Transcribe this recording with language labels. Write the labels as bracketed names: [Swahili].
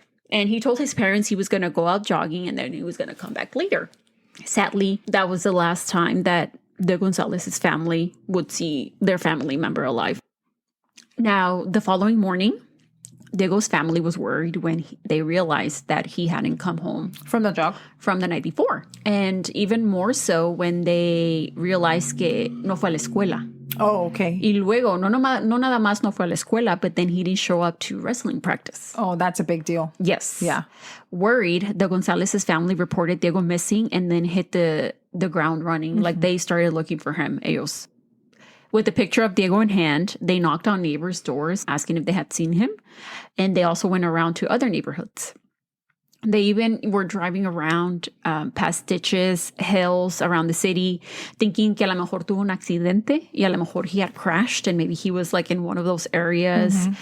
[English] And he told his parents he was going to go out jogging and then he was going to come back later. Sadly, that was the last time that the Gonzalez's family would see their family member alive. Now, the following morning, Diego's family was worried when they realized that he hadn't come home from the jog from the night before. And even more so when they realized [Spanish] que no fue a la escuela. [English] Oh, okay. [Spanish] Y luego, no nada más no fue a la escuela, [English] but then he didn't show up to wrestling practice. Oh, that's a big deal. Yes. Yeah. Worried, the Gonzalez's family reported Diego missing and then hit the ground running. Like they started looking for him, ellos. With the picture of Diego in hand, they knocked on neighbors' doors asking if they had seen him. And they also went around to other neighborhoods. They even were driving around past ditches, hills around the city, thinking [Spanish] que a lo mejor [English] tuvo un accidente y a lo mejor he had crashed and maybe he was like in one of those areas.